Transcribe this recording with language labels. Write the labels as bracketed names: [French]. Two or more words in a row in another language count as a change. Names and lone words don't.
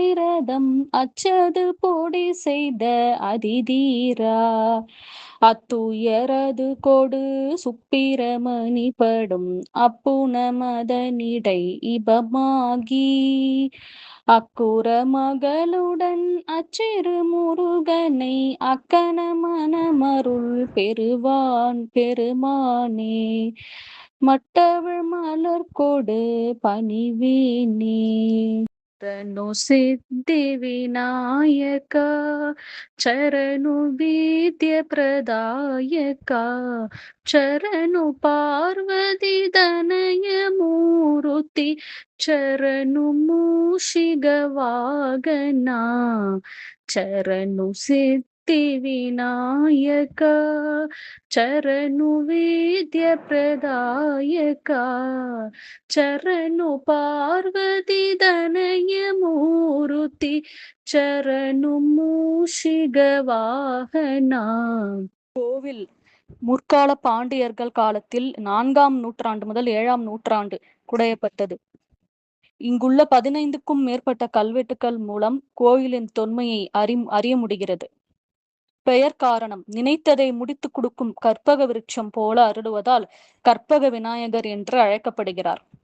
[Tamil] ரதம் அச்சது பொடி செய்த அதிதீரா அத்துயரது கொடு சுப்பிரமணி படும் அப்புன மதனிடை இபமாகி அக்குற மகளுடன் அச்சிறு முருகனை அக்கன மனமருள் பெறுவான் பெருமானே மட்டவள் மலர் கொடு பணிவேனே. [Telugu] చరణు సిద్ధి వినాయకా చరణు విద్య ప్రదాయకా చరణు పార్వతీ తనయ మూర్తి చరణు మూషిక వాగనా చరణు సిద్ధి వినాయకా చరణు విద్య ప్రదాయకా చరణు పార్వతీ తనయ మూర్తి చరణు మూషిక వాహనా. [Tamil] கோவில் முற்கால பாண்டியர்கள் காலத்தில் 4ஆம் நூற்றாண்டு முதல் 7ஆம் நூற்றாண்டு குடையப்பட்டது. இங்குள்ள 15க்கும் மேற்பட்ட கல்வெட்டுக்கள் மூலம் கோயிலின் தொன்மையை அறிய முடிகிறது. பெயர் காரணம் நினைத்ததை முடித்துக் கொடுக்கும் கற்பக விருட்சம் போல அருளுவதால் கற்பக விநாயகர் என்று அழைக்கப்படுகிறார்.